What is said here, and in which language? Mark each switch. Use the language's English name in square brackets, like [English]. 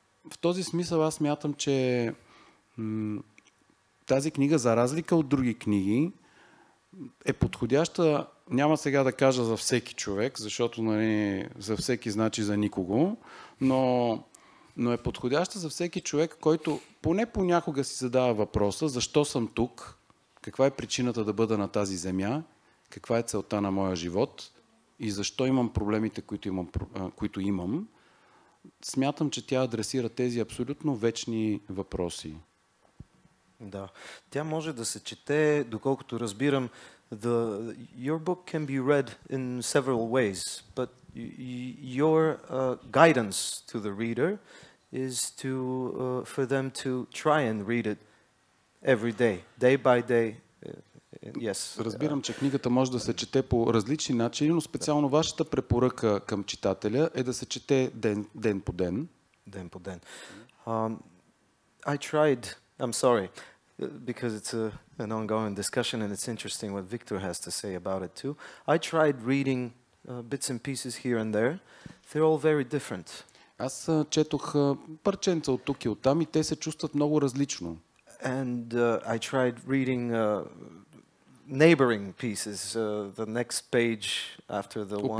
[Bulgarian] В този смисъл аз смятам, че тази книга, за разлика от други книги, е подходяща, няма сега да кажа за всеки човек, защото нали, за всеки значи за никого, но е подходяща за всеки човек, който поне понякога си задава въпроса, защо съм тук, каква е причината да бъда на тази земя, каква е целта на моя живот и защо имам проблемите, които имам. Смятам, че тя адресира тези абсолютно вечни въпроси. Да. Тя може да се чете, доколкото разбирам, [English] your book can be read in several ways, but your guidance to the reader is for them to try and read it every day by day. Yes. [Bulgarian] Разбирам, че книгата може да се чете по различни начини, но специално вашата препоръка към читателя е да се чете ден по ден. Ден по ден. [English] I tried, I'm sorry, because it's an ongoing discussion and it's interesting what Victor has to say about it too. I tried reading bits and pieces here and there. They're all very different. [Bulgarian] Аз четох парченца от тук и от там и те се чувстват много различно. [English] And I tried reading neighboring pieces, the next page after the one.